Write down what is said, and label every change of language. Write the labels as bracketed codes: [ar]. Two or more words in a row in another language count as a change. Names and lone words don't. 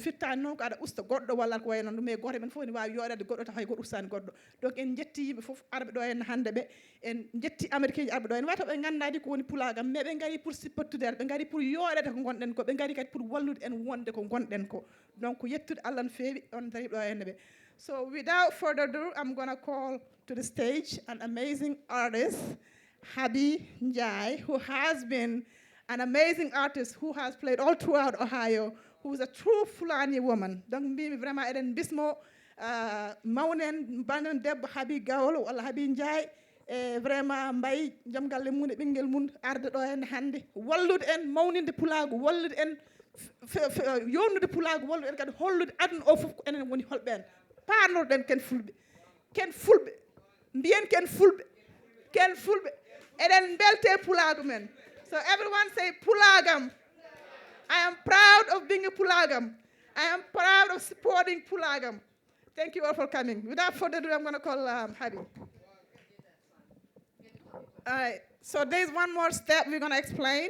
[ff] Fittani noon ko aɗa usta goɗɗo walla ko wayno ɗum, mais goto men fof ne wawi yooɗade goɗɗo taw hay goɗɗo ustani goɗɗo. Donc en jetti yimɓe fof arɓe ɗo hen hande ɓe, en jetti américain ji arɓe ɗo hen wata ɓe gandadi ko woni Pulaagam, mais ɓe gari pour sippattude, ɓe gari pour yooɗede ko gonɗen ko, ɓe gari kadi pour wallude en wonde ko gonɗen ko. Donc yettude Allah no fewi on dari ɗo henne ɓe. [en] So without further ado, I'm going to call to the stage an amazing artist, Habi Njai, who has been an amazing artist who has played all throughout Ohio, who is a true Fulani woman. [ff] Donc mbimi vraiment eɗen bismo mawnen banen debbo Habi Gawlo walla Habi Njai e vraiment mbayi joom galle mum e ɓinguel mum arde ɗo henne hannde wallude en mawninde Pulaagu, wallude en yownude Pulaagu, wallude en kadi hollude aduna o fof ko enen woni holɓe en. Panorɗen ken fulɓe mbiyen ken fulɓe eɗen belte Pulaagu men. [en] So everyone say Pulaagam. I am proud of being a Pulaagam. I am proud of supporting Pulaagam. Thank you all for coming. Without further ado, I'm going to call Habi. All right, so there's one more step we're going to explain.